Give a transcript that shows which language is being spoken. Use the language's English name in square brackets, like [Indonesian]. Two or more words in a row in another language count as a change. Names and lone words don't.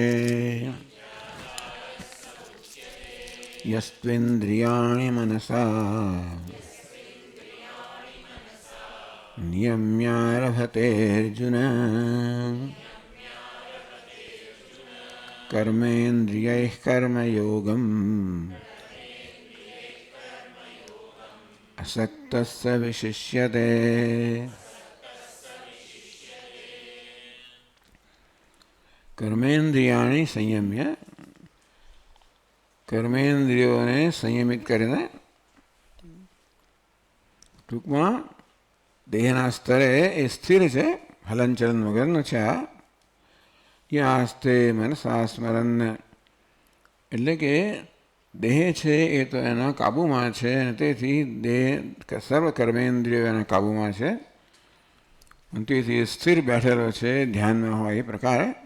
[Sanskrit] यस्त्विन्द्रियाणि मनसा नियम्यारभतेऽर्जुन कर्मेन्द्रियैः कर्मयोगम् असक्तः स विशिष्यते। कर्मेन्द्रियाणि संयम्य [Gujarati] કર્મેન્દ્રિયોને સંયમિત કરીને ટૂંકમાં દેહના સ્તરે એ સ્થિર છે, હલનચલન વગરનો છે. આ [Sanskrit] યાસ્તે મનસા સ્મરન [Gujarati] એટલે કે દેહ છે એ તો એના કાબૂમાં છે અને તેથી દેહ સર્વ કર્મેન્દ્રિયો એના કાબૂમાં છે અને તેથી સ્થિર બેઠેલો છે, ધ્યાનમાં હોય એ પ્રકારે.